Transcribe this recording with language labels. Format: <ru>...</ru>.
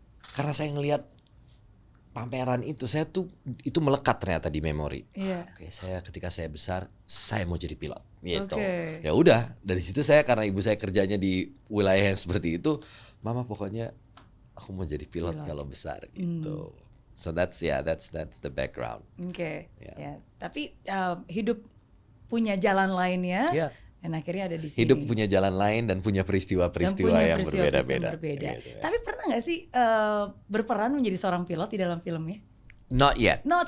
<id>Karena saya ngelihat pameran itu, saya tuh itu melekat ternyata di memori. Oke, ketika saya besar saya mau jadi pilot gitu. Ya udah, dari situ saya, karena ibu saya kerjanya di wilayah yang seperti itu, mama pokoknya aku mau jadi pilot kalau besar gitu.</id> <en>So that's the background.</en> <id>Ya. Tapi hidup punya jalan lainnya. Dan akhirnya ada di sini. Hidup punya jalan lain dan punya peristiwa-peristiwa yang berbeda-beda. Gitu, ya. Tapi pernah nggak sih berperan menjadi seorang pilot di dalam filmnya?</id> <en>Not yet.</en>